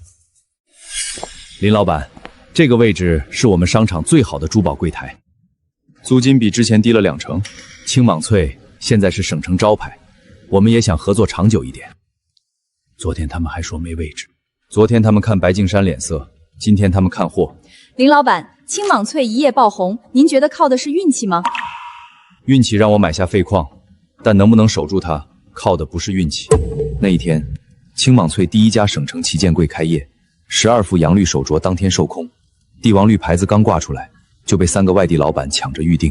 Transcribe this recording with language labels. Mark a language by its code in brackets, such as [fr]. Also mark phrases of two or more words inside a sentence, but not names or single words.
[zh] 林老闆，這個位置是我們商場最好的珠寶櫃台，租金比之前低了2成。青莽翠現在是省城招牌，我們也想合作長久一點。昨天他們還說沒位置，昨天他們看白敬山臉色，今天他們看貨。林老闆，青莽翠一夜爆紅，您覺得靠的是運氣嗎？運氣讓我買下廢礦，但能不能守住它，靠的不是運氣。那一天，青莽翠第1家省城旗艦櫃開業，12副洋綠手鐲當天售空，帝王綠牌子剛掛出來，就被3個外地老闆搶着預定。